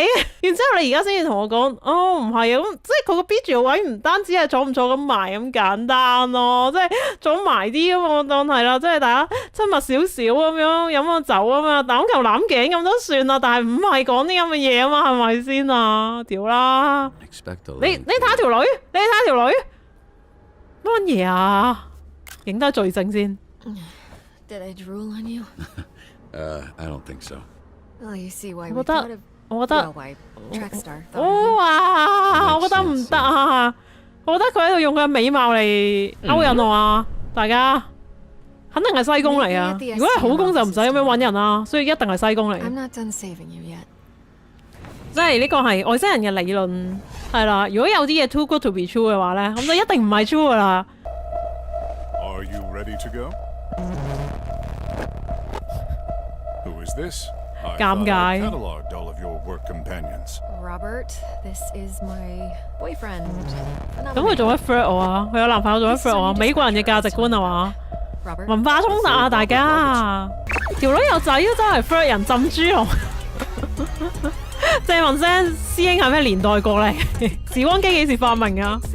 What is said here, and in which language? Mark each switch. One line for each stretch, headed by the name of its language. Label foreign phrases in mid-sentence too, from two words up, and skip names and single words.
Cantonese: 然之後你而家先至同我講，唔係啊，咁即係佢個 B 住位唔單止係坐唔坐咁埋咁簡單咯，即係坐埋啲咁我當係啦，即係大家親密少少咁樣飲個酒啊嘛，攬頭攬頸咁都算啦，但係唔係講啲咁嘅嘢啊嘛，係咪先啊？屌啦！你睇下條女，你睇下條女乜嘢啊？影低罪證先。
English: Did I drool on you? I don't think so. Well, you see why we
Cantonese: 我覺
English: thought
Cantonese: 得
English: of
Cantonese: 我覺得
English: well, why Trackstar thought of you.
Cantonese: 哇！我覺得唔得啊！我覺得佢喺度用佢嘅美貌嚟勾引我啊！大家肯定係西宮嚟啊！如果係好宮就唔使咁樣揾人啦，所以一定係西宮嚟。
English: I'm not done saving you yet.
Cantonese: 即係呢個係外星人嘅理論係啦。如果有啲嘢
English: too good to be true
Cantonese: 嘅話咧，咁就一定唔係 true 噶啦。
English: Are you ready to go? Who is this? I thought I cataloged all of your work companions. Robert, this is my boyfriend.
Cantonese: 咁佢做乜 flirt 我啊？佢有男朋友做乜 flirt 我啊？美國人嘅價值觀係嘛？ Robert, 文化衝突啊！大家條女有仔都真係 flirt 人浸豬籠。借問聲師兄係咩年代過嚟？時光機幾時發明啊？